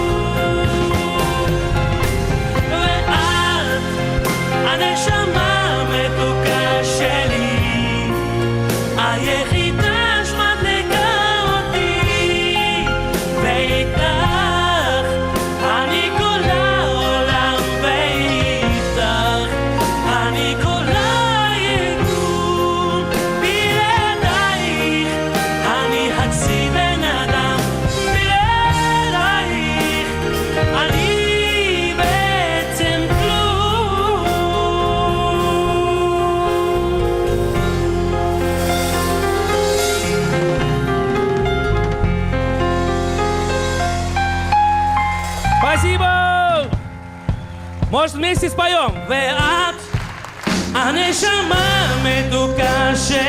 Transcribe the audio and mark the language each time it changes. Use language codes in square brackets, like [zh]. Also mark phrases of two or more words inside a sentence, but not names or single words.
[he] ואת הנשמה המתוקה שלי, היחידה שמדליקה אותי, ואיתך אני כל העולם, ואיתך אני כל היקום. בלעדייך אני חצי בן אדם, בלעדייך אני בעצם כלום. [ru] Спасибо! Может, вместе споем? [he] ואת הנשמה המתוקה